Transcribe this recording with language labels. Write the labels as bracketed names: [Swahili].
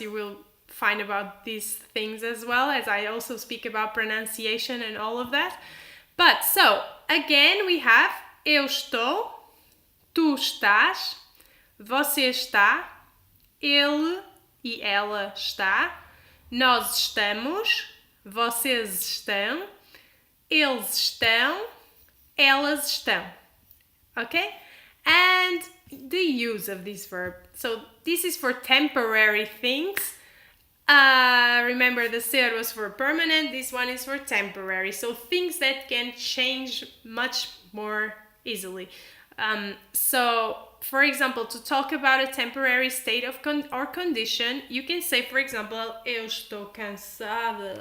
[English] You will find about these things as well, as I also speak about pronunciation and all of that. But so again we have [Portuguese] eu estou, tu estás, você está, ele e ela está, nós estamos, vocês estão, eles estão, elas estão. [English] Okay? And the use of this verb. So this is for temporary things. Remember the ser was for permanent, this one is for temporary. So things that can change much more easily. So for example, to talk about a temporary state of or condition, you can say, for example, [Portuguese] eu estou cansada.